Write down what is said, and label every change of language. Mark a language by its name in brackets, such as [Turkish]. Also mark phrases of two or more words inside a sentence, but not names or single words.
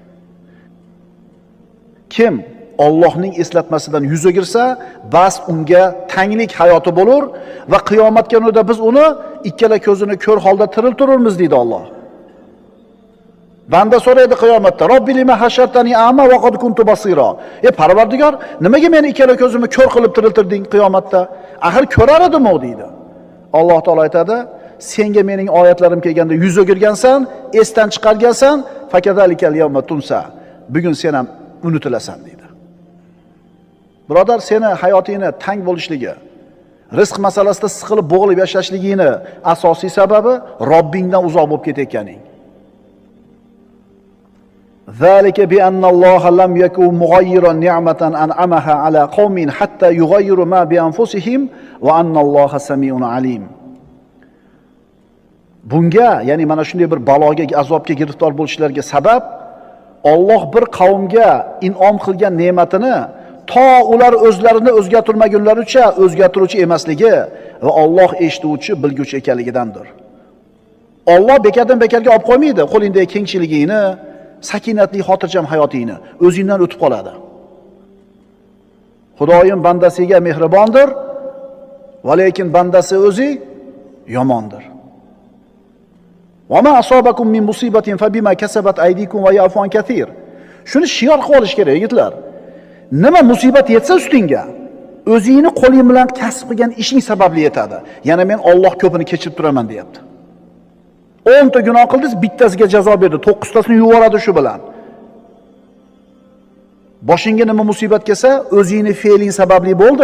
[Uzbek] Kim Allohning eslatmasidan yuz o'girsa, bas unga tanglik hayoti bo'lar va qiyomatga kunida biz uni ikkala ko'zini ko'r holda tiriltiramiz deydi Alloh. Banda so'raydi qiyomatda: [Arabic] "رب لم حشرتني أعمى وقد كنت بصيرا." [Uzbek] Parvardigor, nimaga meni ikkala ko'zimni ko'r qilib tiriltirding qiyomatda? Axir ko'rar edim-ku deydi. Alloh taolo aytadi: "Senga mening oyatlarim kelganda yuz o'girgansan, esdan chiqargansan, [Arabic] فكذلك اليوم تنسى." [Uzbek] Bugun sen ham unutilasan deydi. Birodar, seni hayotingni tang bo'lishligi, rizq masalasida siqilib bo'g'ilib yashashligingni asosiy sababi Robbingdan uzoq bo'lib ketayotganing. [Arabic] ذلك بأن الله لم يكن مغيرا نعمة أنعمها على قوم حتى يغيروا ما بأنفسهم وأن الله سميع عليم. [Uzbek] Bunga, ya'ni mana shunday bir baloga, azobga giriftor bo'lishlariga sabab Alloh bir qavmga in'om qilgan ne'matini to ular o'zlarini o'zgartirmagunlaricha o'zgartiruvchi emasligi va Alloh eshituvchi, bilguvchi ekanligidandir. Alloh bekardan bekarga olib qo'ymaydi. Qo'lingdagi kengchiligingni, sakinatli, xotirjam hayotingni o'zingdan o'tib qoladi. Xudoyim bandasiga mehribondir, va lekin bandasi o'zi yomondir. [Arabic] وما أصابكم من مصيبة فبما كسبت أيديكم ويعفو عن كثير. [Uzbek] Shuni shior qilib olish kerak, yigitlar. Nima musibat yetsa ustingga, o'zingni qo'ling bilan kasb qilgan ishing sababli yetadi. Yana men Alloh ko'pini kechirib turaman deyapti. 10 ta gunoh qildingiz, bittasiga jazo berdi, 9 tasini yuvoradi shu bilan. Boshingga nima musibat kelsa, o'zingni fe'ling sababli bo'ldi.